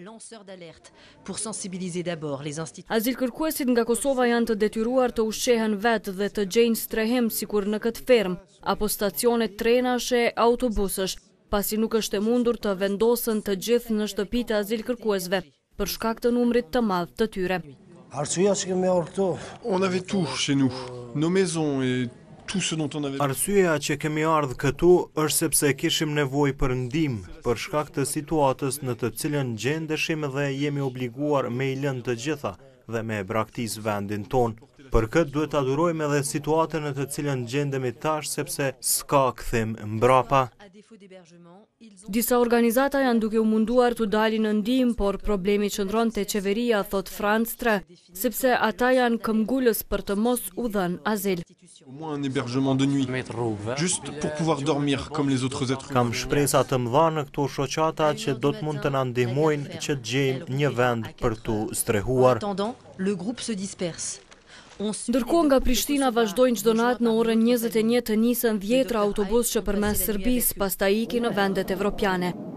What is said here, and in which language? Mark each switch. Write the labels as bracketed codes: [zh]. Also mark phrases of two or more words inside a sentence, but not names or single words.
[sq] Azilkërkuesit nga Kosova janë të detyruar të ushqehen vetë dhe të gjejnë strehim sikur në këtë fermë apo stacione trenash e autobusësh, pasi nuk është e mundur të vendosen të gjithë në shtëpitë e azilkërkuesve për shkak të numrit të madh të tyre. [fr] On avait tout chez nous, nos maisons et [sq] Arsyeja që kemi ardhur këtu është sepse kishim nevojë për ndihmë për shkak të situatës në të cilën gjendeshim dhe jemi obliguar me i lënë të gjitha dhe me braktis vendin ton. Për këtë duhet ta durojmë edhe situatën në të cilën gjendemi tash sepse s'ka kthim mbrapa. Disa organizata janë duke u munduar të dalin në ndihmë, por problemi qëndron te qeveria, thot France 3, sepse ata janë këmbgulës për të mos u dhënë azil. [fr] Au moins un hébergement de nuit, juste pour pouvoir dormir comme les autres êtres humains. [sq] Kam shpresa të mëdha në këto shoqata që do të mund të na ndihmojnë që të gjejmë një vend për tu strehuar. Ndërkohë nga Prishtina vazhdojnë çdo natë në orën 21 të nisen 10 autobus që përmes Serbisë pastaj ikin në vendet evropiane.